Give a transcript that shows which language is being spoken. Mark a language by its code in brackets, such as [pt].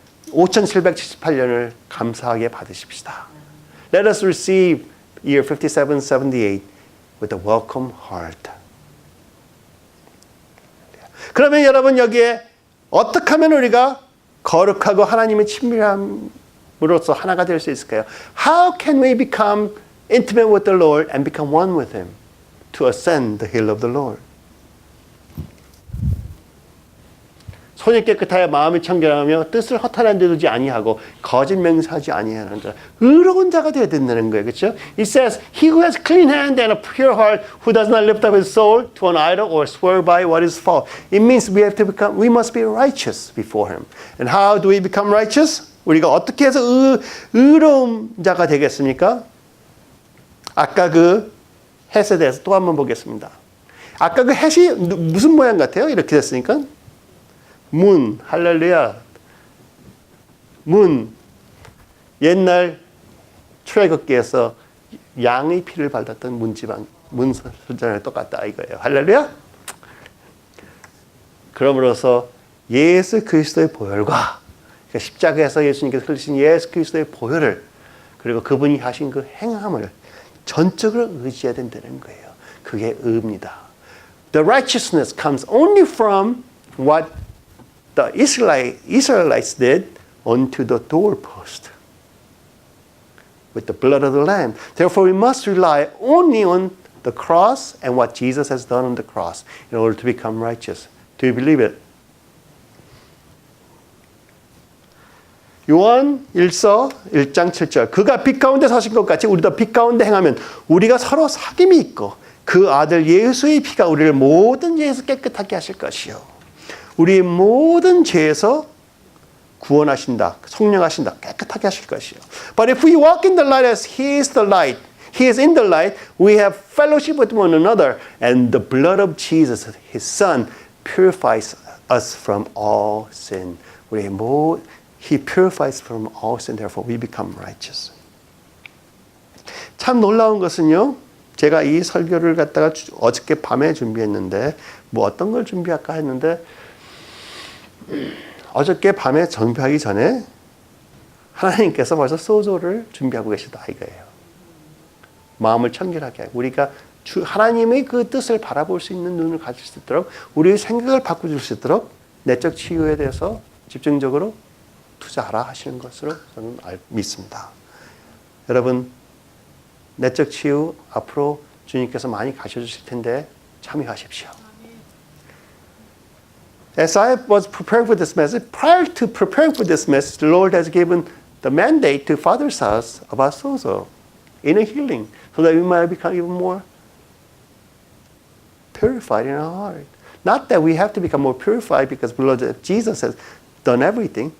[ko] 5778년을 감사하게 받으십시다. [en] Let us receive year 5778 with a welcome heart. [ko] 그러면 여러분 여기에 어떻게 하면 우리가 거룩하고 하나님의 친밀함으로써 하나가 될 수 있을까요? [en] How can we become intimate with the Lord and become one with Him to ascend the hill of the Lord? [ko] 손이 깨끗하여 마음이 청결하며 뜻을 허탄한 데 두지 아니하고 거짓 맹세하지 아니하는 자, 의로운 자가 되어야 된다는 거예요. 그렇죠? [en] It says, he who has clean hand and a pure heart, who does not lift up his soul to an idol or swear by what is false. It means we must be righteous before him. And how do we become righteous? [ko] 우리가 어떻게 해서 의로운 자가 되겠습니까? 아까 그 햇에 대해서 또 한번 보겠습니다. 아까 그 햇이 무슨 모양 같아요? 이렇게 됐으니까. 문, 할렐루야. 문, 옛날 출애굽기에서 양의 피를 발랐던 문 선전에 똑같다 이거예요. 할렐루야. 그러므로서 예수 그리스도의 보혈과 그러니까 십자가에서 예수님께서 흘리신 예수 그리스도의 보혈을 그리고 그분이 하신 그 행함을 전적으로 의지해야 된다는 거예요. 그게 의입니다. [en] The righteousness comes only from what the Israelites did onto the doorpost with the blood of the Lamb. Therefore, we must rely only on the cross and what Jesus has done on the cross in order to become righteous. Do you believe it? [ko] 요한 1서 1장 7절 그가 빛 가운데 서신 것 같이 우리도 빛 가운데 행하면 우리가 서로 사귐이 있고 그 아들 예수의 피가 우리를 모든 죄에서 깨끗하게 하실 것이요 우리의 모든 죄에서 구원하신다, 성령하신다, 깨끗하게 하실 것이요. [en] But if we walk in the light as He is the light, He is in the light, we have fellowship with one another, and the blood of Jesus, His Son, purifies us from all sin. He purifies from all sin, therefore we become righteous. [ko] 참 놀라운 것은요, 제가 이 설교를 갖다가 어저께 밤에 준비했는데, 뭐 어떤 걸 준비할까 했는데, 어저께 밤에 준비하기 전에 하나님께서 벌써 소조를 준비하고 계시다 이거예요. 마음을 청결하게 하고 우리가 하나님의 그 뜻을 바라볼 수 있는 눈을 가질 수 있도록 우리의 생각을 바꿔줄 수 있도록 내적 치유에 대해서 집중적으로 투자하라 하시는 것으로 저는 믿습니다. 여러분 내적 치유 앞으로 주님께서 많이 가르쳐주실 텐데 참여하십시오. [en] As I was preparing for this message, prior to preparing for this message, the Lord has given the mandate to Father's house about sozo, inner healing, so that we might become even more purified in our heart. Not that we have to become more purified because the Lord Jesus has done everything.